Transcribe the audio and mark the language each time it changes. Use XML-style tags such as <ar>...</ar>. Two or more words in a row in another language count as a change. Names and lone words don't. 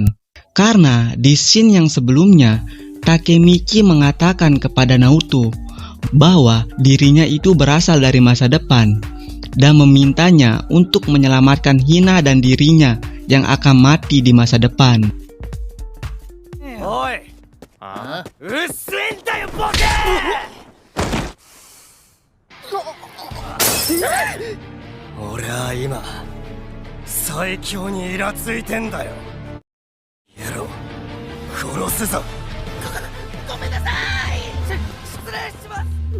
<id>Karena di scene yang sebelumnya, Takemichi mengatakan kepada Naoto bahwa dirinya itu berasal dari masa depan dan memintanya untuk menyelamatkan Hina dan dirinya yang akan mati di masa depan.</id> <ja>おい！うざいんだよ、ボケ! 俺は今最強にイラついてんだよ。やろう、殺すぞ。ごめんなさい。失礼します。</ja>